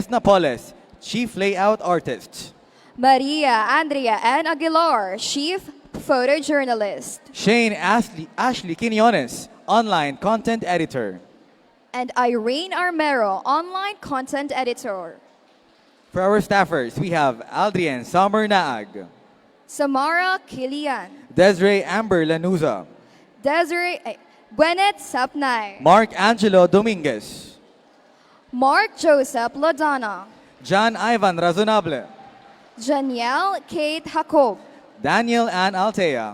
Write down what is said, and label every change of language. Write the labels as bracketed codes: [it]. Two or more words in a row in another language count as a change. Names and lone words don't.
[en] Napoles, Chief Layout Artist. Maria Andrea N. Aguilar, Chief Photojournalist. Shane Ashley Quinones, Online Content Editor. And Irene Armero, Online Content Editor. For our staffers, we have Aldrian Summer Naag, Samara Kilian. Desiree Amber Lanuza, Gwyneth Sapnay. Mark Angelo Dominguez, Mark Joseph Lodana. John Ivan Razonable, Janielle Kate Jacob. Daniel Ann Altea,